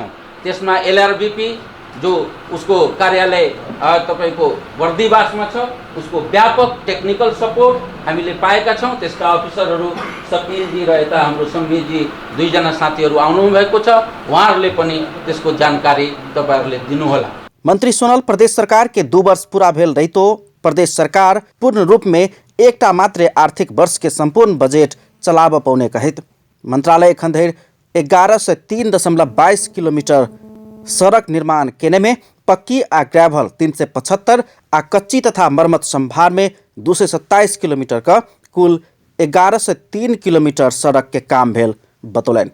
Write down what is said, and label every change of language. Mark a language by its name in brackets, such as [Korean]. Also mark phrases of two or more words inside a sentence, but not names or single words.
[Nepali] त्यसमा एलआरबीपी जो उसको कार्यालय तपाईको वर्दीवासमा छ, उसको व्यापक [English] technical support [Nepali] हामीले पाएका छौं। त्यसका अफिसरहरू सकिलजी र यता हाम्रो संविजी दुईजना साथीहरू आउनु भएको छ। उहाँहरूले पनि त्यसको जानकारी तपाईहरुले दिनुहोला। [Maithili] मंत्री सोनल प्रदेश सरकार के 2 वर्ष पूरा भेल रहितो प्रदेश सरकार पूर्ण रूप में एकटा मात्र आर्थिक वर्ष के संपूर्ण बजेट चलाब पाउने कहित मंत्रालय एखन धरि 1103.22 किलोमीटर सड़क निर्माण केने में पक्की आ ग्रेवल 375 आ कच्ची तथा मरम्मत संभार में 227 किलोमीटर का कुल 1103 किलोमीटर सड़क के काम भेल बतौलन।